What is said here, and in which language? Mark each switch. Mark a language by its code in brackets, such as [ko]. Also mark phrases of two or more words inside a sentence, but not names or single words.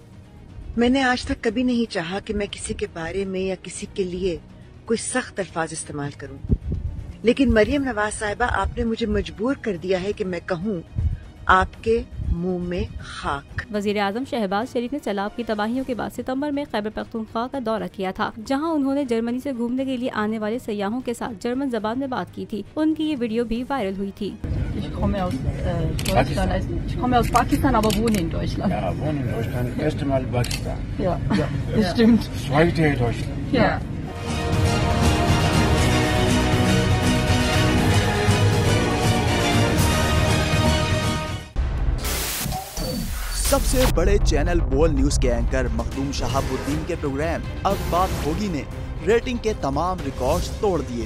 [ur] میں نے آج تک کبھی نہیں چاہا کہ میں کسی کے بارے میں یا کسی کے لیے کوئی سخت الفاظ استعمال کروں، لیکن مریم نواز صاحبہ، آپ نے مجھے مجبور کر دیا ہے کہ میں کہوں آپ کے منہ میں خاک. وزیر اعظم شہباز شریف نے سیلاب کی تباہیوں کے بعد ستمبر میں خیبر پختونخوا کا دورہ کیا تھا، جہاں انہوں نے جرمنی سے گھومنے کے لیے آنے والے سیاحوں کے ساتھ جرمن زبان میں بات کی تھی. ان کی یہ ویڈیو بھی وائرل ہوئی تھی. [de] Ich komme aus Pakistan, aber wohne in Deutschland. Ja, wohne in Deutschland. Erste Mal in Pakistan. Ja, das stimmt. Zweite Deutschland. Ja. [ur] سب سے بڑے چینل بول نیوز کے اینکر مخدوم شہاب الدین کے پروگرام اب بات ہوگی نے ریٹنگ کے تمام ریکارڈز توڑ دیے.